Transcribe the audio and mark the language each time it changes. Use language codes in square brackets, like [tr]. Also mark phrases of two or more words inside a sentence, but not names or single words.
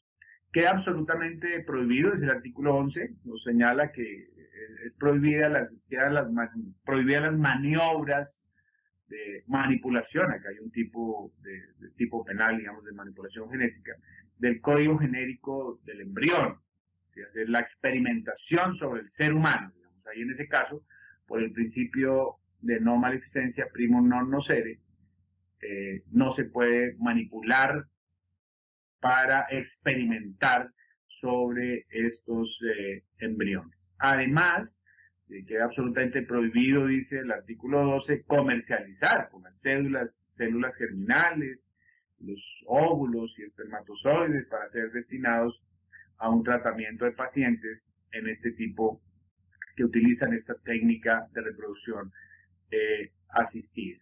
[es] Queda absolutamente prohibido, desde el artículo 11, nos señala que es prohibidas las maniobras de manipulación. Acá hay un tipo de tipo penal, digamos, de manipulación genética, del código genérico del embrión, es hacer la experimentación sobre el ser humano, digamos. Ahí en ese caso, por el principio de no maleficencia [la] primum non nocere, [es] no se puede manipular para experimentar sobre estos embriones. Además, queda absolutamente prohibido, dice el artículo 12, comercializar con las células germinales, los óvulos y espermatozoides para ser destinados a un tratamiento de pacientes en este tipo que utilizan esta técnica de reproducción asistida.